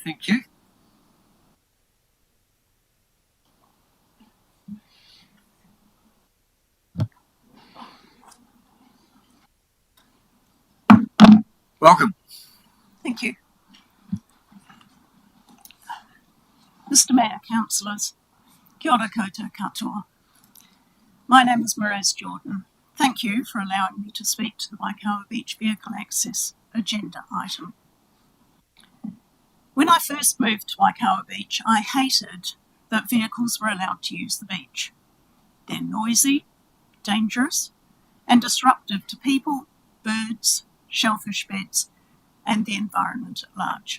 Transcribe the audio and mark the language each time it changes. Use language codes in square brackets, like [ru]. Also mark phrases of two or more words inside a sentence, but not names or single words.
[en] Thank you. Welcome. Thank you. Mr Mayor, Councillors, [mi] kia ora koutou katoa. [en] My name is Miraz Jordan. Thank you for allowing me to speak to the Waikawa Beach Vehicle Access agenda item. When I first moved to Waikawa Beach, I hated that vehicles were allowed to use the beach. They're noisy, dangerous, and disruptive to people, birds, shellfish beds, and the environment at large.